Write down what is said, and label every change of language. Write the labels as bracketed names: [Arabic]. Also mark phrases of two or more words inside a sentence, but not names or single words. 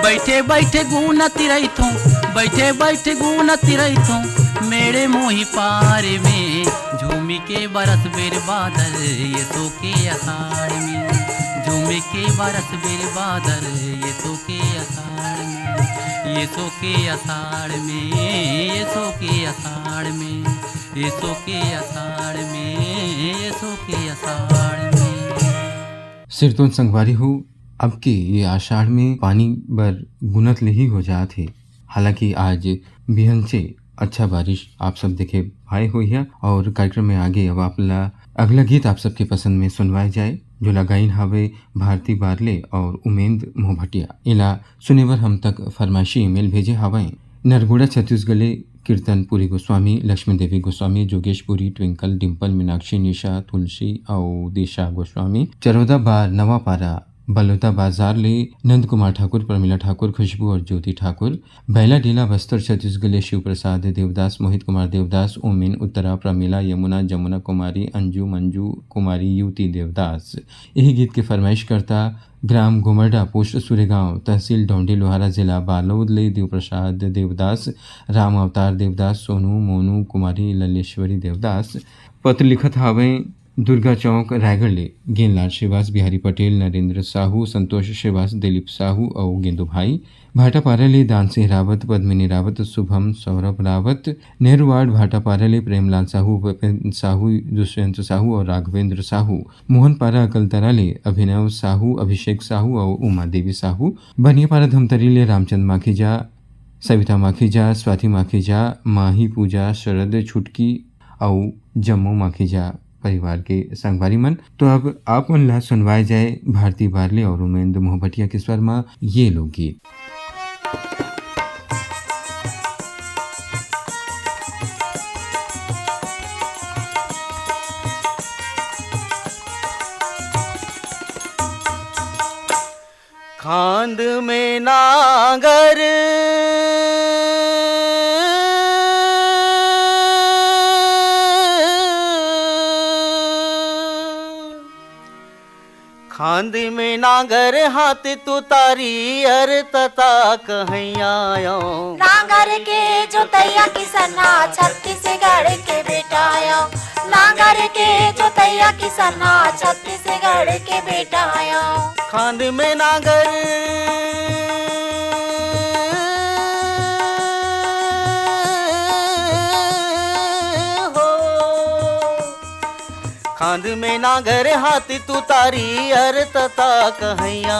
[Chhattisgarhi] बैठे बैठे गुनती रहिथों, बैठे बैठे गुनती रहिथों मेरे मोही पार में, झूम के बरस बेर बादल ये सो के अषाढ़ में, झूम के बरस बेर बादल ये सो के अषाढ़ में, ये सो के अषाढ़ में, ये सो के अषाढ़ में, ये सो के अषाढ़ में, ये सो के अषाढ़ में। सिरतोन संगवारी हो, अब के ये आषाढ़ में पानी बर गुनत ले ही हो जात है। हालांकि आज बिहन से अच्छा बारिश आप सब देखे भाई हुई है। और कार्यक्रम में आगे अब आपला अगला गीत आप सबके पसंद में सुनवाए जाए, जो लगाइन हावे भारती बारले और उमेंद मोहभटिया। इला सुनेवर हम तक फरमाइशी ईमेल भेजे हवाएं। नरगुड़ा छत्तीसगढ़ कीर्तनपुरी गोस्वामी, लक्ष्मी देवी गोस्वामी, जोगेशपुरी, ट्विंकल, डिम्पल, मीनाक्षी, निशा, तुलसी और दिशा गोस्वामी, चरौदा बार नवापारा बलौदा बाजार ले नंद कुमार ठाकुर, प्रमिला ठाकुर, खुशबू और ज्योति ठाकुर, बैला डीला बस्तर छत्तीसगढ़ शिव प्रसाद देवदास, मोहित कुमार देवदास, ओमिन उत्तरा, प्रमिला, यमुना, जमुना कुमारी, अंजू, मंजू कुमारी, युवती देवदास। यही गीत की फरमाइश करता ग्राम घुमरडा, पोस्ट सुरेगांव, तहसील डोंडी लोहारा, जिला बालोद ले देव प्रसाद देवदास, राम अवतार देवदास, सोनू, मोनू कुमारी, ललेश्वरी देवदास। पत्र लिखत हावें दुर्गा चौक रायगढ़ ले गेंदलाल श्रीवास, बिहारी पटेल, नरेंद्र साहू, संतोष श्रीवास, दिलीप साहू और गेंदू भाई। भाटापारा ले दान सिंह रावत, पद्मिनी रावत, शुभम सौरभ रावत। नेहरू वार्ड भाटापारा ले प्रेमलाल साहू, विपिन साहू, दुष्यंत साहू और राघवेंद्र साहू। मोहनपारा अकलतरा ले अभिनव साहू, अभिषेक साहू और उमा देवी साहू। बनियापारा धमतरी ले रामचंद माखीजा, सविता माखीजा, स्वाति माखीजा, माही पूजा, शरद छुटकी और जम्मू माखीजा परिवार के संगवारी मन। तो अब आप मन ला सुनवाए जाए भारती बारले और उमेंद मोहभटिया के स्वर में ये लोकगीत। खांद में नागर खांद में नागर हाथ तू तारी अर तता कहैया। नागर के जोतैया किसना छत्तीसगढ़ के बेटाया, नागर के जोतैया किसना छत्तीसगढ़ के बेटाया। खांद में नागर खांद में नागर हाथ तू तारी अर तता कहैया।